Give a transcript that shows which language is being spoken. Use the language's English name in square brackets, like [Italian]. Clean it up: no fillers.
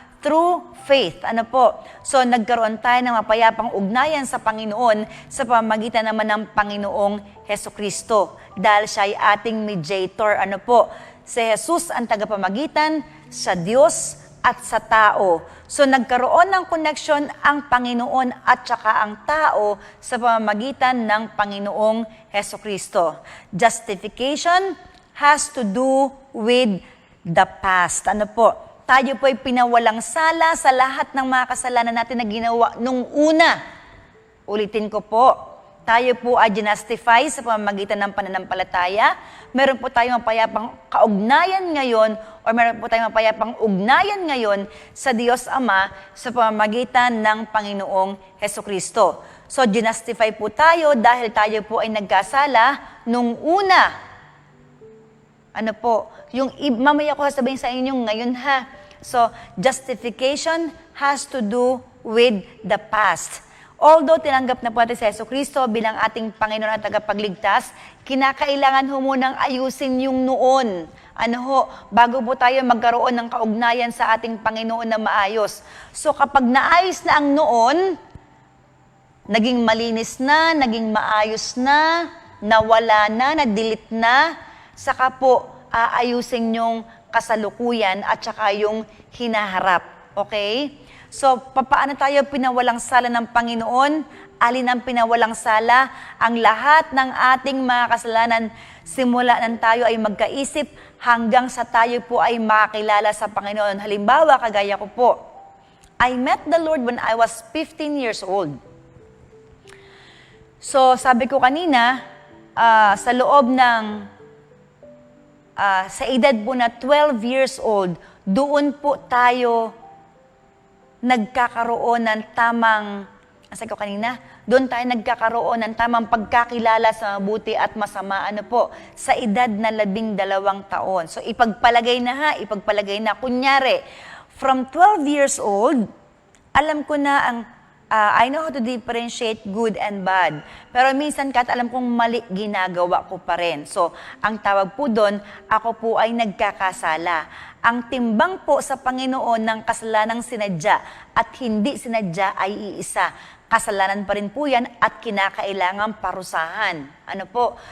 [English] Through faith. [Filipino] Ano po? So, nagkaroon tayo ng mapayapang ugnayan sa Panginoon sa pamamagitan naman ng Panginoong Hesukristo. Dahil siya ay ating mediator. Ano po? Si Jesus ang tagapamagitan sa Diyos at sa tao. So nagkaroon ng connection ang Panginoon at saka ang tao sa pamamagitan ng Panginoong Hesukristo. [English] Justification has to do with the past. [Filipino] Ano po? Tayo po ay pinawalang sala sa lahat ng mga kasalanan natin na ginawa nung una. Ulitin ko po. Tayo po ay ginastify sa pamamagitan ng pananampalataya. Meron po tayong mapayapang kaugnayan ngayon o meron po tayong mapayapang ugnayan ngayon sa Diyos Ama sa pamamagitan ng Panginoong Hesukristo. So, ginastify po tayo dahil tayo po ay nagkasala nung una. Ano po? Mamaya ko sasabihin sa inyo ngayon ha. [English] So, justification has to do with the past. [Filipino] Although tinanggap na po natin si Jesucristo bilang ating Panginoon at tagapagligtas, kinakailangan ho munang ayusin yung noon. Ano ho, bago po tayo magkaroon ng kaugnayan sa ating Panginoon na maayos. So kapag naayos na ang noon, naging malinis na, naging maayos na, nawala na, na-delete na, saka po aayusin yung kasalukuyan at saka yung hinaharap. Okay? So, paano tayo pinawalang sala ng Panginoon? Alin ang pinawalang sala? Ang lahat ng ating mga kasalanan, simula nang tayo ay magkaisip hanggang sa tayo po ay makakilala sa Panginoon. Halimbawa, kagaya ko po, [English] I met the Lord when I was 15 years old. [Filipino] So, sabi ko kanina, sa loob ng, sa edad po na 12 years old, doon po tayo nagkakaroon ng tamang, sabi ko kanina, doon tayo nagkakaroon ng tamang pagkakilala sa mabuti at masama, ano po, sa edad na 12 taon. So, ipagpalagay na. Kunyari, [English] from 12 years old, [Filipino] alam ko na ang, [English] I know how to differentiate good and bad. [Filipino] Pero minsan kahit alam kong mali, ginagawa ko pa rin. So, ang tawag po doon, ako po ay nagkakasala. Ang timbang po sa Panginoon ng kasalanang sinadya at hindi sinadya ay iisa. Kasalanan pa rin po yan at kinakailangan parusahan. Ano po?